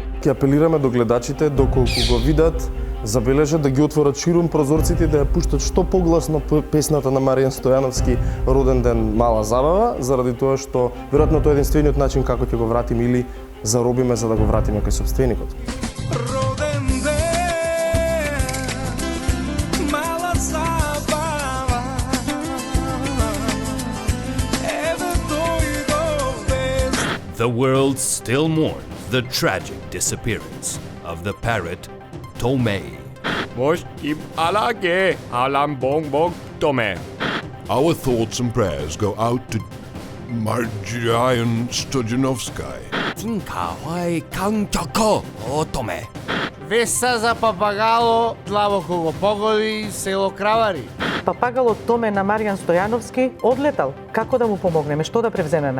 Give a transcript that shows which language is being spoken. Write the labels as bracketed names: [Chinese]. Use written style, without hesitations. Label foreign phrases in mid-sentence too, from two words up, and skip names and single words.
[Macedonian] Ќе апелираме до гледачите доколку го видат, забележат да ги отворат ширум прозорците и да ја пуштат што погласно песната на Маријан Стојановски "Роден ден, мала забава", заради тоа што веројатно тоа е единствениот начин како ќе го вратиме или заробиме за да го вратиме кај сопственикот. [English] The world still mourns the tragic disappearance of the parrot Tome. Our thoughts and prayers go out to Maријан Стојановски. [Macedonian] Веста за папагало длабоко го погоди село Кравари. Папагалот Томе на Маријан Стојановски одлетал. Како да му помогнеме? Што да превземеме?